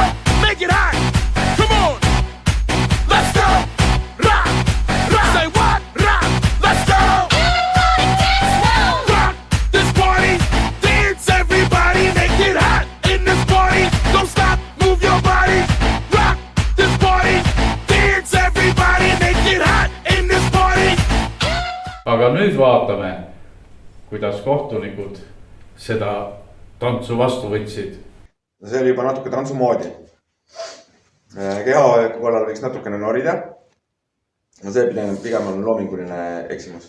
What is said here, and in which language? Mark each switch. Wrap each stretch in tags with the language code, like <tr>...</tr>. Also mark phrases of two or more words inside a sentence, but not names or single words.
<en>Make it hot. Come on. Let's go. Rock. Rock. Say what? Rock. Let's go. Everybody dance now. Rock this party. Dance everybody. Make it hot in this party. Don't stop. Move your body. Rock this party. Dance everybody. Make it hot in this party.</en> <et>Aga nüüd vaatame, kuidas kohtunikud seda tantsu vastu võtsid. See oli juba natuke tantsu moodi. Kehahoiaku korral võiks natukene norida. See pigem on loominguline eksimus.</et>